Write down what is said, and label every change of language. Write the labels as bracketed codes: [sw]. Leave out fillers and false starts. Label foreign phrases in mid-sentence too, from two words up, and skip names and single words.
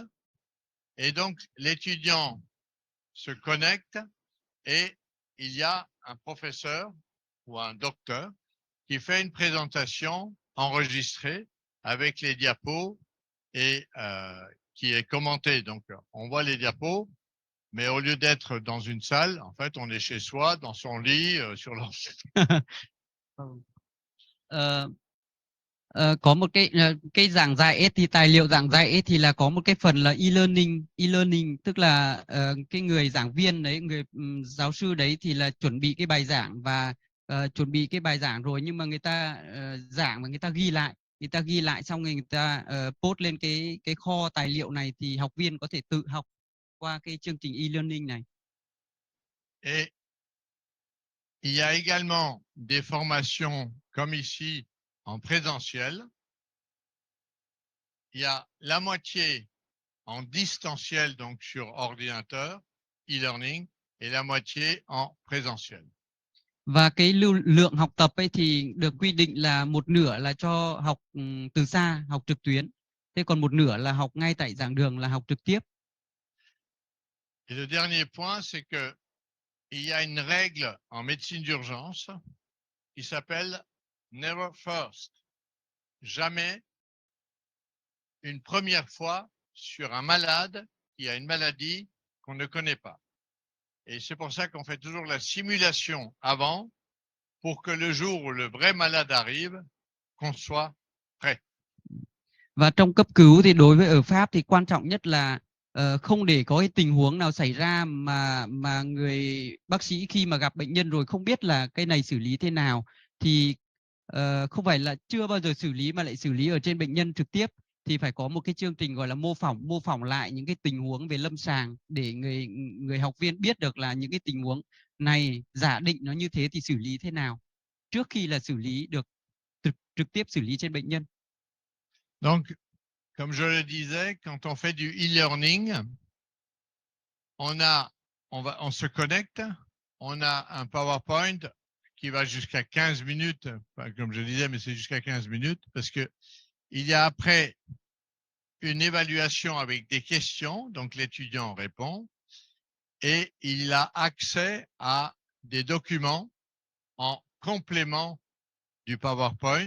[fr] Et donc, l'étudiant se connecte et il y a un professeur ou un docteur qui fait une présentation enregistrée avec les diapos et qui est commentée. Donc, on voit les diapos, mais au lieu d'être dans une salle, en fait, on est chez soi, dans son lit, sur l'ordinateur. [vi] Có một cái giảng dạy ấy, thì tài liệu giảng dạy ấy, thì là có một cái phần là e-learning tức là cái người giảng viên đấy, người giáo sư đấy thì là chuẩn bị cái bài giảng và chuẩn bị cái bài giảng rồi, nhưng mà người ta giảng và người ta ghi lại xong rồi người ta post lên cái kho tài liệu này thì học viên có thể tự học qua cái chương trình e-learning này. [fr] Et il y a également des formations comme ici en présentiel. Il y a la moitié en distanciel, donc sur ordinateur, e-learning, et la moitié en présentiel. [vi] Và cái lượng học tập ấy thì được quy định là một nửa là cho học từ xa, học trực tuyến. Thế còn một nửa là học ngay tại giảng đường, là học trực tiếp. [fr] Et le dernier point, c'est que il y a une règle en médecine d'urgence qui s'appelle [en] never first. [fr] Jamais une première fois sur un malade qui a une maladie qu'on ne connaît pas. Et c'est pour ça qu'on fait toujours la simulation avant pour que le jour où le vrai malade arrive, qu'on soit prêt. [vi] Và trong cấp cứu thì đối với ở Pháp thì quan trọng nhất là không để có cái tình huống nào xảy ra mà người bác sĩ khi mà gặp bệnh nhân rồi không biết là cái này xử lý thế nào, thì không phải là chưa bao giờ xử lý mà lại xử lý ở trên bệnh nhân trực tiếp, thì phải có một cái chương trình gọi là mô phỏng lại những cái tình huống về lâm sàng để người học viên biết được là những cái tình huống này giả định nó như thế thì xử lý thế nào trước khi là xử lý được trực tiếp xử lý trên bệnh nhân. [fr] Donc, comme je le disais, quand on fait du e-learning, on se connecte, on a un PowerPoint qui va jusqu'à 15 minutes, comme je disais, mais c'est jusqu'à 15 minutes, parce que il y a après une évaluation avec des questions, donc l'étudiant répond, et il a accès à des documents en complément du PowerPoint.